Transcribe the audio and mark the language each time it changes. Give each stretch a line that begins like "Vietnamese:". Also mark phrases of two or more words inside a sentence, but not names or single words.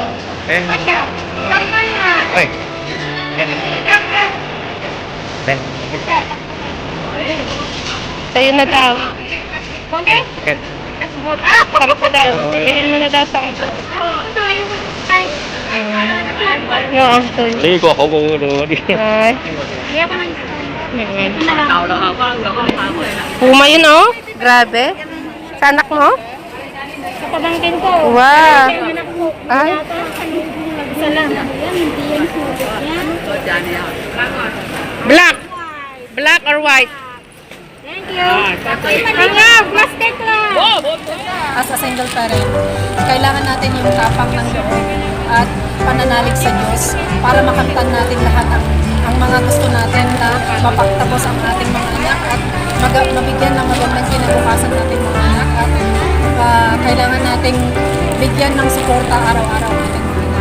Filipino: Eh. Oy. Ben. Sa'yo na daw. Okay? Ken. Sabi ko daw. Bilhin mo na daw sa akin. Yung actually. Đi của không có đồ đi. Ay. Puma yun oh. Grabe. Sa anak mo? Sa pamangkin ko. Wow. Ay. Isa lang. Yan, hindi yan sulit yan.
English: Black. Black or white? Thank you.
Filipino: Mga plastic lang.
English: As a single parent,
Filipino: kailangan natin yung tapang ng loob at pananalig sa Diyos para makamtan natin lahat ang mga gusto natin na mapagtapos ang ating mga anak at mabigyan ng magandang kinabukasan natin mga anak at kailangan nating bigyan ng suporta araw-araw natin.